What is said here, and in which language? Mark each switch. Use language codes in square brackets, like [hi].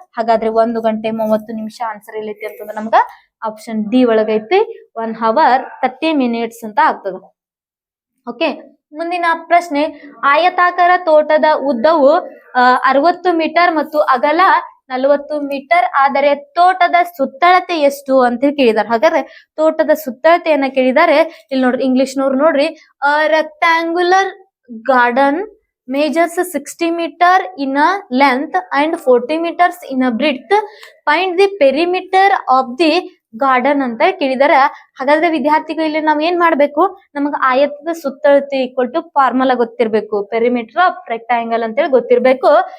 [kn] ಹಾಗಾದ್ರೆ 1 ಗಂಟೆ 30 ನಿಮಿಷ ಆನ್ಸರ್ ಎಲ್ಲೈತಿ ಅಂತಂದ್ರ ನಮ್ಗ ಆಪ್ಷನ್ ಡಿ ಒಳಗೈತಿ [en] 1 hour 30 minutes [kn] ಅಂತ ಆಗ್ತದ. ಓಕೆ. ಮುಂದಿನ ಪ್ರಶ್ನೆ, ಆಯತಾಕಾರ ತೋಟದ ಉದ್ದವು 60 ಮೀಟರ್ ಮತ್ತು ಅಗಲ 40 ಮೀಟರ್, ಆದರೆ ತೋಟದ ಸುತ್ತಳತೆ ಎಷ್ಟು ಅಂತ ಕೇಳಿದಾರೆ. ಹಾಗಾದ್ರೆ ತೋಟದ ಸುತ್ತಳತೆಯನ್ನ ಕೇಳಿದ್ದಾರೆ. ಇಲ್ಲಿ ನೋಡ್ರಿ, ಇಂಗ್ಲಿಷ್ನವ್ರು ನೋಡ್ರಿ, [en] Rectangular garden measures 60 meter in a length and 40 meters in a breadth. Find the perimeter of the garden [kn] ಅಂತ ಕೇಳಿದಾರೆ. ಹಾಗಾದ್ರೆ ವಿದ್ಯಾರ್ಥಿಗಳು ಇಲ್ಲಿ ನಾವ್ ಏನ್ ಮಾಡ್ಬೇಕು, ನಮಗ ಆಯತದ ಸುತ್ತಳತೆ ಈಕ್ವಲ್ ಟು ಫಾರ್ಮುಲಾ ಗೊತ್ತಿರ್ಬೇಕು, ಪೆರಿಮೀಟರ್ ಆಫ್ ರೆಕ್ಟಾಂಗಲ್ ಅಂತೇಳಿ ಗೊತ್ತಿರ್ಬೇಕು.